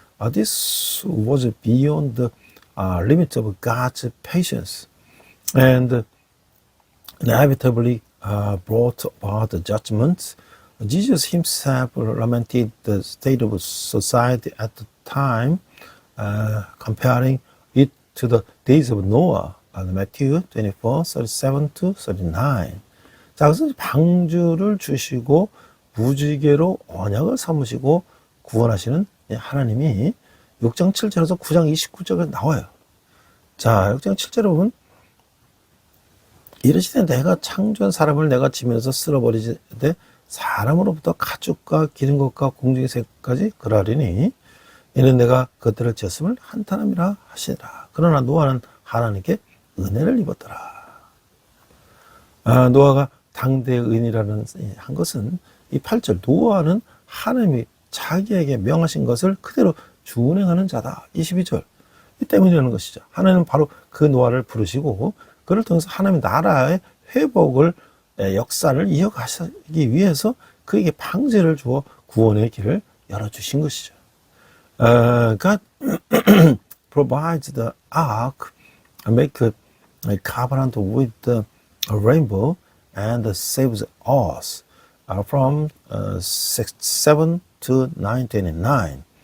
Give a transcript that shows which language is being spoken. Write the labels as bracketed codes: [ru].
[en] This was beyond the limit of God's patience and inevitably brought about the judgment. Jesus himself lamented the state of society at the time, comparing it to the days of Noah, Matthew 24:37 to 39. [ko] 자, 그래서 방주를 주시고 무지개로 언약을 삼으시고 구원하시는 하나님이 6장 7절에서 9장 29절에 나와요. 자, 6장 7절에 보면 이르시되 내가 창조한 사람을 내가 지면서 쓸어버리되 사람으로부터 가축과 기른 것과 공중의 새까지 그러하리니 이는 내가 그들을 지었음을 한탄함이라 하시니라. 그러나 노아는 하나님께 은혜를 입었더라. 노아가 당대의 의인이라는 한 것은 이 8절 노아는 하나님이 자기에게 명하신 것을 그대로 준행하는 자다. 22절 이 때문이라는 것이죠. 하나님은 바로 그 노아를 부르시고 그를 통해서 하나님의 나라의 회복을 역사를 이어가시기 위해서 그에게 방제를 주어 구원의 길을 열어주신 것이죠. [en] God provides the ark, make a covenant with the rainbow, and saves us from 7 to 9:29.